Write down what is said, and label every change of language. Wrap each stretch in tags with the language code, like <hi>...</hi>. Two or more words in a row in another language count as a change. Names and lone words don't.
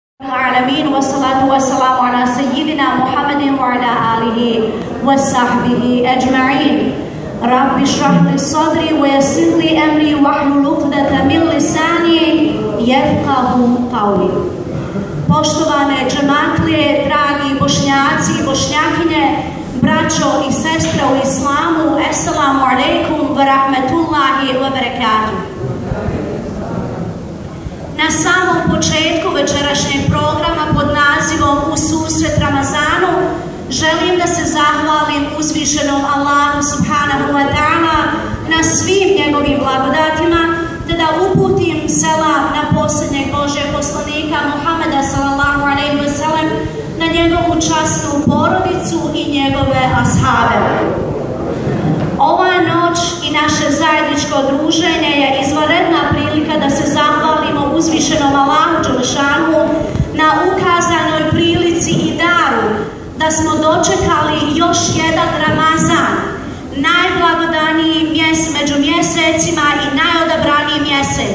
<ar>العالمين والصلاة والسلام على سيدنا محمد وعلى آله وصحبه أجمعين. رب اشرح لي صدري ويسر لي أمري واحلل عقدة من لساني يفقهوا قولي.</ar> <bs>Poštovane džematlije, dragi bošnjaci i bošnjakinje, braćo i sestre u islamu,</bs> <ar>السلام عليكم ورحمة الله وبركاته.</ar> <bs>Na samom početku večerašnjeg programa pod nazivom U susret Ramazanu želim da se zahvalim uzvišenom Allahu</bs> <ar>سبحانه وتعالى</ar> <bs>na svim njegovim blagodatima, te da uputim selam na posljednjeg Božjeg poslanika Muhameda</bs> <ar>صلى الله عليه وسلم,</ar> <bs>na njegovu časnu porodicu i njegove ashabe. Ova noć i naše zajedničko druženje je izvanredna prilika da se zahvalimo uzvišenom Allahu dželešanu na ukazanoj prilici i daru da smo dočekali još jedan Ramazan, najblagodaniji među mjesecima i najodabraniji mjesec.</bs>